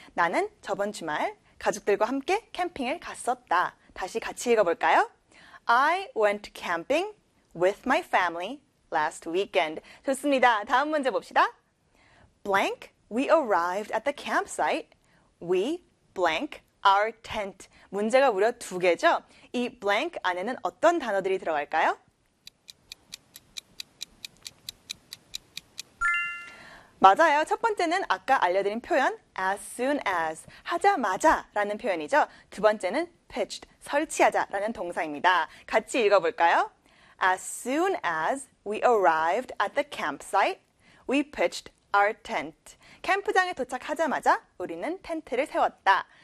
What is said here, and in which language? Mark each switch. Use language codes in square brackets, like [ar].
[ko] 나는 저번 주말 가족들과 함께 캠핑을 갔었다. 다시 같이 읽어볼까요? [en] I went camping with my family last weekend. [ko] 좋습니다. 다음 문제 봅시다. [en] blank, we arrived at the campsite. we blank our tent. [ko] 문제가 무려 두 개죠. 이 blank 안에는 어떤 단어들이 들어갈까요? 맞아요. 첫 번째는 아까 알려드린 표현 as soon as 하자마자라는 표현이죠. 두 번째는 pitched 설치하자라는 동사입니다. 같이 읽어볼까요? [en] As soon as we arrived at the campsite, we pitched our tent. [ko] 캠프장에 도착하자마자 우리는 텐트를 세웠다.